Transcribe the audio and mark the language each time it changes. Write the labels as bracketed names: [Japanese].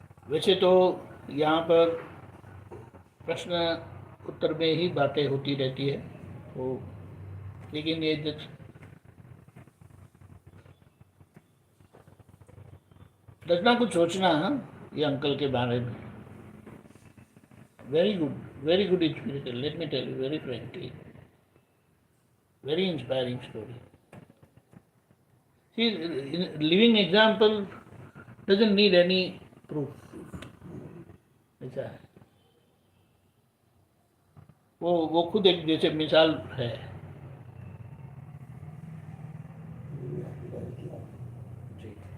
[Hindi] वैसे तो यहाँ पर प्रश्न उत्तर में ही बातें होती रहती है, तो लेकिन ये रचना कुछ सोचना है ये अंकल के बारे में। [English] Very good inspiration, let me tell you very frankly, very inspiring story. See, living example doesn't need any proof. [Hindi] ऐसा है, वो खुद एक जैसे मिसाल है। जी।